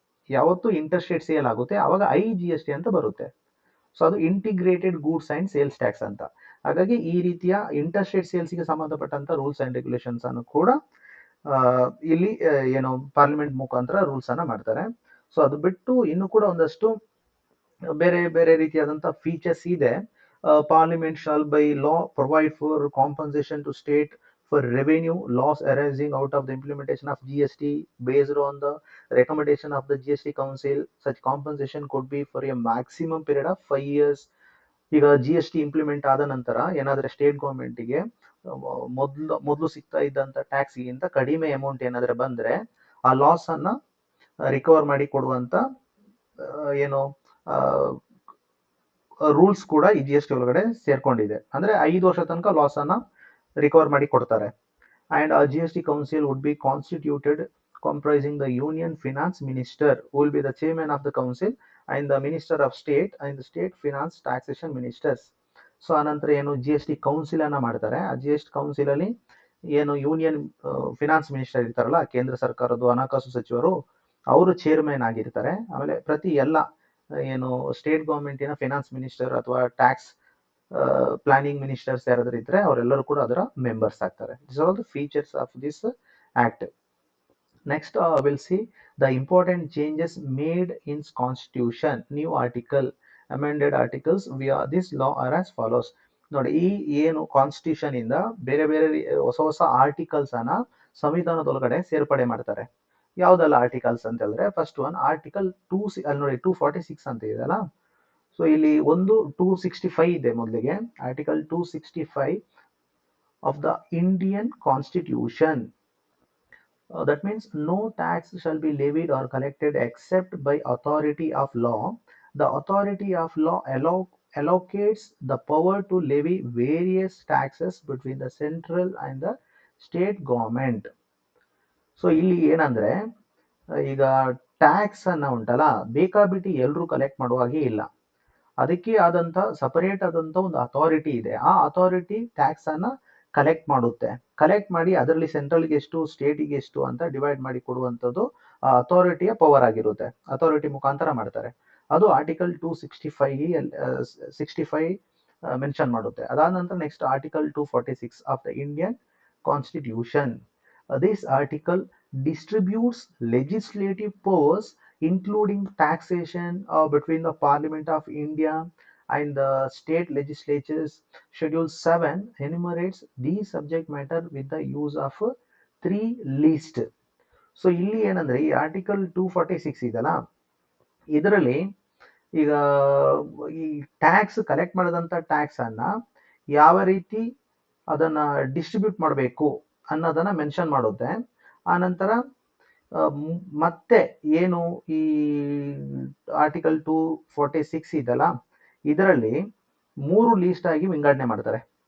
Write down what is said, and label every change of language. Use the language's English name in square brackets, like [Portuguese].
[Kannada] ಯಾವತ್ತು inter state sale ಆಗುತ್ತೆ ಅವಾಗ ಐ ಜಿ ಎಸ್ ಟಿ ಅಂತ ಬರುತ್ತೆ. ಸೊ ಅದು integrated goods and sales tax ಅಂತ. ಹಾಗಾಗಿ ಈ ರೀತಿಯ ಇಂಟರ್ ಸ್ಟೇಟ್ ಸೇಲ್ಸ್ಗೆ ಸಂಬಂಧಪಟ್ಟಂತ ರೂಲ್ಸ್ ಅಂಡ್ ರೆಗ್ಯುಲೇಷನ್ಸ್ ಅನ್ನು ಕೂಡ ಇಲ್ಲಿ ಏನು ಪಾರ್ಲಿಮೆಂಟ್ ಮುಖಾಂತರ ರೂಲ್ಸ್ ಅನ್ನ ಮಾಡ್ತಾರೆ. ಸೊ ಅದು ಬಿಟ್ಟು ಇನ್ನು ಕೂಡ ಒಂದಷ್ಟು ಬೇರೆ ಬೇರೆ ರೀತಿಯಾದಂತಹ ಫೀಚರ್ಸ್ ಇದೆ. [English] Parliament shall by law provide for compensation to state for revenue loss arising out of the implementation of GST based on the recommendation of the GST Council. Such compensation could be for a maximum period of 5 years. [Kannada] ಈಗ G S T implement ಆದ ನಂತರ ಏನಾದ್ರೆ state ಗೌರ್ಮೆಂಟ್ಗೆ ಮೊದಲು ಸಿಗ್ತಾ ಇದ್ದಂತ ಟ್ಯಾಕ್ಸ್ಗಿಂತ ಕಡಿಮೆ amount ಏನಾದ್ರೆ ಬಂದ್ರೆ ಆ ಲಾಸ್ ಅನ್ನ ರಿಕವರ್ ಮಾಡಿ ಕೊಡುವಂತ ಏನು ರೂಲ್ಸ್ ಕೂಡ ಈ ಜಿ ಎಸ್ ಟಿ ಒಳಗಡೆ ಸೇರ್ಕೊಂಡಿದೆ. ಅಂದ್ರೆ 5 ವರ್ಷ ತನಕ ಲಾಸ್ ಅನ್ನ ರಿಕವರ್ ಮಾಡಿ ಕೊಡ್ತಾರೆ. [English] And G S T council would be constituted comprising the union finance minister who will be the chairman of the council and the minister of state and the state finance taxation ministers. [Kannada] So ಆನಂತರ ಏನು G S T council ಅನ್ನ ಮಾಡ್ತಾರೆ. ಆ G S T council ಅಲ್ಲಿ ಏನು union finance minister ಇರ್ತಾರಲ್ಲ, ಕೇಂದ್ರ ಸರ್ಕಾರದ ಹಣಕಾಸು ಸಚಿವರು, ಅವರು ಚೇರ್ಮನ್ ಆಗಿರ್ತಾರೆ. ಆಮೇಲೆ ಪ್ರತಿ ಎಲ್ಲ ಏನು ಸ್ಟೇಟ್ ಗೌರ್ಮೆಂಟಿನ ಫಿನಾನ್ಸ್ ಮಿನಿಸ್ಟರ್ ಅಥವಾ ಟ್ಯಾಕ್ಸ್ ಪ್ಲಾನಿಂಗ್ ಮಿನಿಸ್ಟರ್ಸ್ ಯಾರಾದ್ರೂ ಇದ್ರೆ ಅವರೆಲ್ಲರೂ ಕೂಡ ಅದರ ಮೆಂಬರ್ಸ್ ಆಗ್ತಾರೆ. [English] This are all the features of this act. Next, we'll see the important changes made in constitution. New article, amended articles via this law are as follows. [Kannada] ನೋಡಿ, ಈ ಏನು constitution ಇಂದ ಬೇರೆ ಬೇರೆ ಹೊಸ ಹೊಸ ಆರ್ಟಿಕಲ್ಸ್ ಅನ್ನ ಸಂವಿಧಾನದೊಳಗಡೆ ಸೇರ್ಪಡೆ ಮಾಡ್ತಾರೆ. ಯಾವ್ದೆಲ್ಲ ಆರ್ಟಿಕಲ್ಸ್ ಅಂತ ಹೇಳಿದ್ರೆ, ಫಸ್ಟ್ ಒನ್ ಆರ್ಟಿಕಲ್ 2 ಅಲ್ಲಿ ನೋಡಿ 246 ಅಂತ ಇದೆಯಲ್ಲ. ಸೊ ಇಲ್ಲಿ ಒಂದು 265 ಇದೆ. ಮೊದಲಿಗೆ [English] Article 265 of the Indian constitution. That means no tax shall be levied or collected except by authority of law. The authority of law allocates the power to levy various taxes between the central and the state government. [Kannada] So ಇಲ್ಲಿ ಏನಂದ್ರೆ, ಈಗ tax ಅನ್ನ ಉಂಟಲ್ಲ, ಬೇಕಾಬಿಟ್ಟಿ ಎಲ್ಲರೂ collect ಮಾಡುವಾಗೆ ಇಲ್ಲ. ಅದಕ್ಕೆ ಆದಂತ ಸಪರೇಟ್ ಆದಂತ ಒಂದು ಅಥಾರಿಟಿ ಇದೆ. ಆ ಅಥಾರಿಟಿ ಟ್ಯಾಕ್ಸ್ ಅನ್ನ ಕಲೆಕ್ಟ್ ಮಾಡುತ್ತೆ. ಕಲೆಕ್ಟ್ ಮಾಡಿ ಅದರಲ್ಲಿ ಸೆಂಟ್ರಲ್ಗೆ ಎಷ್ಟು, ಸ್ಟೇಟಿಗೆ ಎಷ್ಟು ಅಂತ ಡಿವೈಡ್ ಮಾಡಿ ಕೊಡುವಂಥದ್ದು ಆ ಅಥಾರಿಟಿಯ ಪವರ್ ಆಗಿರುತ್ತೆ. ಅಥಾರಿಟಿ ಮುಖಾಂತರ ಮಾಡ್ತಾರೆ. ಅದು ಆರ್ಟಿಕಲ್ 265 ಮೆನ್ಷನ್ ಮಾಡುತ್ತೆ. ಅದಾದ ನಂತರ [English] Next article 246 of the Indian constitution. This article distributes legislative powers including taxation between the Parliament of India and the state legislatures. Schedule 7 enumerates the subject matter with the use of three list. [Kannada] So ಇಲ್ಲಿ ಏನಂದ್ರೆ ಈ article 246 ಇದಲ್ಲ, ಇದರಲ್ಲಿ ಈಗ ಈ tax collect ಮಾಡಿದಂಥ tax ಅನ್ನ ಯಾವ ರೀತಿ ಅದನ್ನ ಡಿಸ್ಟ್ರಿಬ್ಯೂಟ್ ಮಾಡಬೇಕು ಅನ್ನೋದನ್ನ ಮೆನ್ಷನ್ ಮಾಡುತ್ತೆ. ಆ ನಂತರ ಮತ್ತೆ ಏನು ಈ ಆರ್ಟಿಕಲ್ 246 ಇದಲ್ಲ, ಇದರಲ್ಲಿ 3 ಲೀಸ್ಟ್ ಆಗಿ ವಿಂಗಡಣೆ ಮಾಡ್ತಾರೆ.